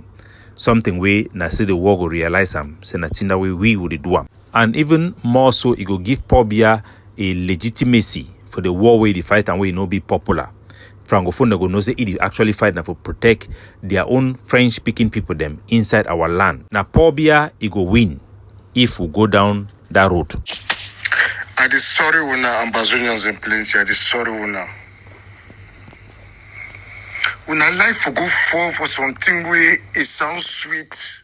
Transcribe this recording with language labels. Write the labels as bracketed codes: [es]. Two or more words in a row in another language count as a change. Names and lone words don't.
[wes] Something we na say the world will realize them, say na tinda we would do am. And even more so, it go give Paul Biya a legitimacy for the war where they fight and where it no be popular. Francophone go know say it actually fight now for protect their own French-speaking people them inside our land. Now Paul Biya it go win if we go down that road. I dey sorry una Ambazonians in plenty. I dey sorry una. Una life for go fall for something where it sounds sweet.